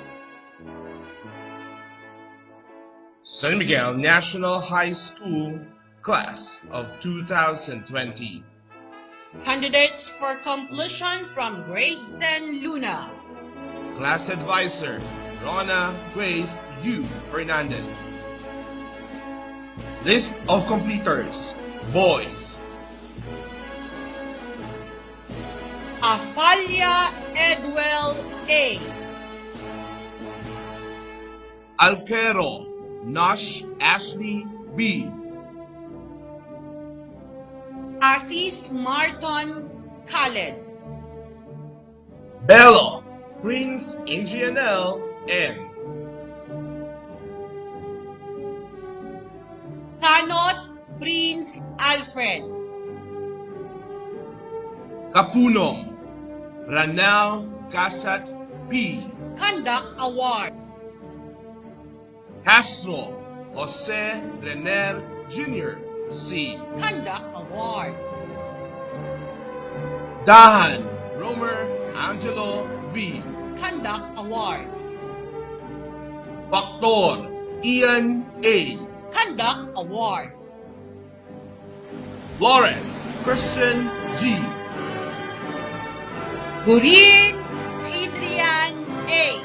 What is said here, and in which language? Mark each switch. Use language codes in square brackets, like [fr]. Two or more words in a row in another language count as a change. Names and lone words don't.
[en] San Miguel National High School Class of 2020. Candidates for completion from Grade 10 Luna. Class Advisor Rona Grace U. Fernandez. List of completers. Boys. Afalia Edwell A. Alquero Nash Ashley B. Asis Marton Khaled. Bello Prince Ingianel N. Kanot Prince Alfred. Kapunom Ranal Casat P. Conduct Award. Castro Jose Renel Jr. C. Conduct Award. Dahan Romer Angelo V. Conduct Award. Factor Ian A. Conduct Award. Flores Christian G. Gurin Adrian A.